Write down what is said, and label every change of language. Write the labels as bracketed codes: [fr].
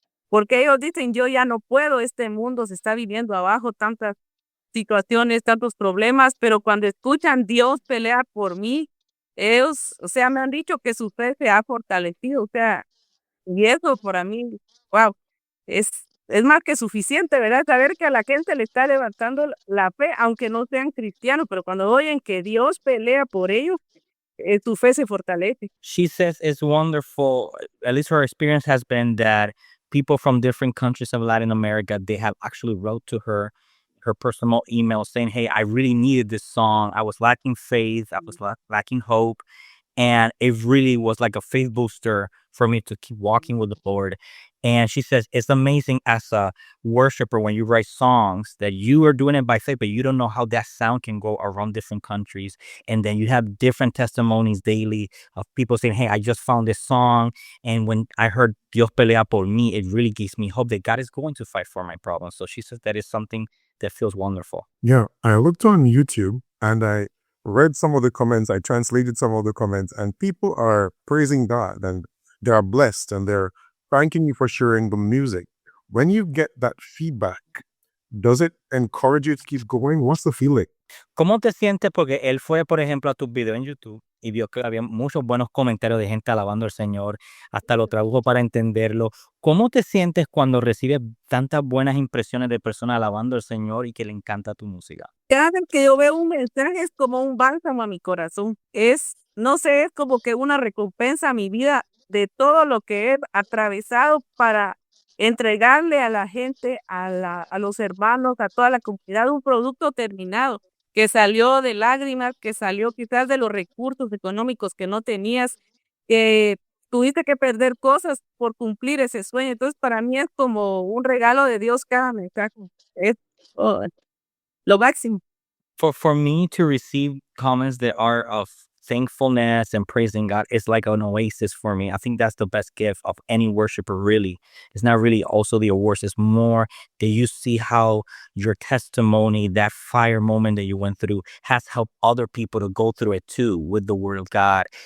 [es] Porque ellos dicen, yo ya no puedo, este mundo se está viviendo abajo, tantas situaciones, tantos problemas, pero cuando escuchan Dios pelea por mí, ellos, o sea, me han dicho que su fe se ha fortalecido, o sea, y eso para mí, wow, es, es más que suficiente, ¿verdad? Saber que a la gente le está levantando la fe, aunque no sean cristianos, pero cuando oyen que Dios pelea por ellos, su fe se fortalece. [en] She says it's wonderful. At least her experience has been that people from different countries of Latin America, they have actually wrote to her personal email saying, hey, I really needed this song. I was lacking faith. I was lacking hope. And it really was like a faith booster for me to keep walking with the Lord. And she says it's amazing as a worshiper when you write songs that you are doing it by faith, but you don't know how that sound can go around different countries. And then you have different testimonies daily of people saying, hey, I just found this song. And when I heard Dios pelea por mí, it really gives me hope that God is going to fight for my problems. So she says that is something that feels wonderful. Yeah, I looked on YouTube and I read some of the comments, I translated some of the comments, and people are praising God and they are blessed and they're thanking you for sharing the music. When you get that feedback, does it encourage you to keep going? What's the feeling? [es] ¿Cómo te sientes? Porque él fue, por ejemplo, a tus videos en YouTube y vio que había muchos buenos comentarios de gente alabando al Señor, hasta lo tradujo para entenderlo. ¿Cómo te sientes cuando recibes tantas buenas impresiones de personas alabando al Señor y que le encanta tu música? Cada vez que yo veo un mensaje es como un bálsamo a mi corazón. No sé, es como que una recompensa a mi vida de todo lo que he atravesado para entregarle a la gente, a los hermanos, a toda la comunidad, un producto terminado que salió de lágrimas, que salió quizás de los recursos económicos que no tenías, que tuviste que perder cosas por cumplir ese sueño. Entonces, para mí es como un regalo de Dios cada mensaje. Es, oh, lo máximo. [en] For me to receive comments that are of thankfulness and praising God is like an oasis for me. I think that's the best gift of any worshiper, really. It's not really also the awards, it's more that you see how your testimony, that fire moment that you went through, has helped other people to go through it too with the word of God.